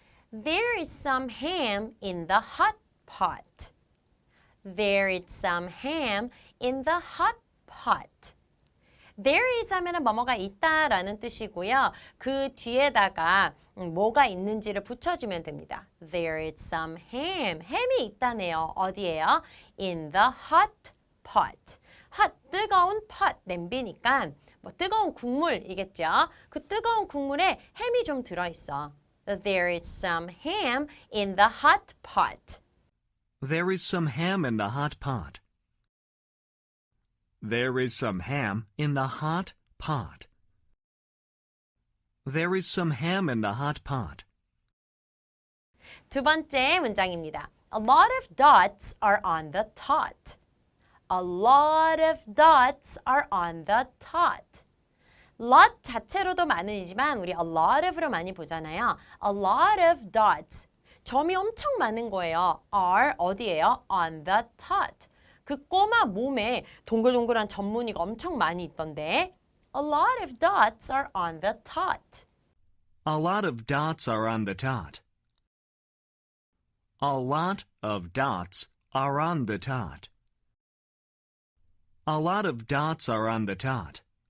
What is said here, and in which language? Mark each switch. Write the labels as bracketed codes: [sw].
[en] There is some ham in the hot pot. There is some ham in the hot pot. There is [ko] 하면은 뭐뭐가 있다라는 뜻이고요. 그 뒤에다가 뭐가 있는지를 붙여주면 됩니다. [en] There is some ham. [ko] 햄이 있다네요. 어디예요? [en] In the hot pot. [ko] hot, 뜨거운 pot, 냄비니까 뭐 뜨거운 국물이겠죠. 그 뜨거운 국물에 햄이 좀 들어있어. [en] There is some ham in the hot pot. There is some ham in the hot pot. There is some ham in the hot pot. There is some ham in the hot pot. [ko] 두 번째 문장입니다. [en] A lot of dots are on the tot. A lot of dots are on the tot. [ko] lot 자체로도 많은이지만 우리 [en] a lot of [ko] 로 많이 보잖아요. [en] A lot of dots. [ko] 점이 엄청 많은 거예요. [en] are [ko] 어디예요? [en] On the tot. [ko] 그 꼬마 몸에 동글동글한 점무늬가 엄청 많이 있던데. [en] A lot of dots are on the tot. A lot of dots are on the tot. A lot of dots are on the tot. A lot of dots are on the tot.